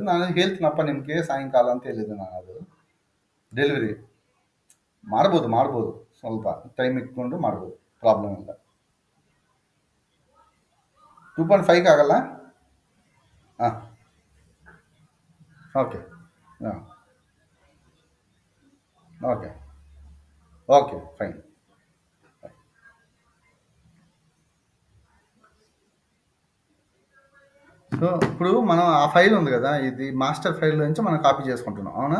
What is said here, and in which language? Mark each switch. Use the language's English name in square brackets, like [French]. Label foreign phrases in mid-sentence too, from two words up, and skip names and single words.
[Kannada] ನಾನು ಹೇಳ್ತೀನಪ್ಪ ನಿಮ್ಗೆ ಸಾಯಂಕಾಲ ಅಂತ ಹೇಳಿದ್ದೆ ನಾನು ಅದು. ಡೆಲಿವರಿ ಮಾಡ್ಬೋದು. ಸ್ವಲ್ಪ ಟೈಮ್ ಇಟ್ಕೊಂಡು ಮಾಡ್ಬೋದು. ಪ್ರಾಬ್ಲಮ್ ಇಲ್ಲ. 2.5ಗೆ ಆಗಲ್ಲ? ಹಾಂ. ಓಕೆ. ಹಾಂ. [English] Okay. Okay. Fine. [Telugu] సో, ఇప్పుడు మనం ఆ ఫైల్ ఉంది గదా! ఇది మాస్టర్ ఫైల్‌లో నుంచి మనం కాపీ చేసుకుంటున్నాం. అవునా?